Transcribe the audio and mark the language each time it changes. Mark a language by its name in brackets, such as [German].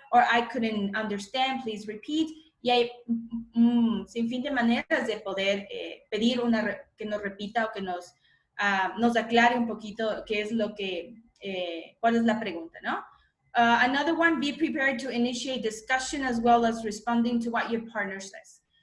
[English] Or I couldn't understand, please repeat. [Spanish] Y hay sin fin de maneras de poder pedir que nos repita o que nos aclare un poquito qué es lo que, cuál es la pregunta, ¿no? [English] Another one, be prepared to initiate discussion as well as responding to what your partner says.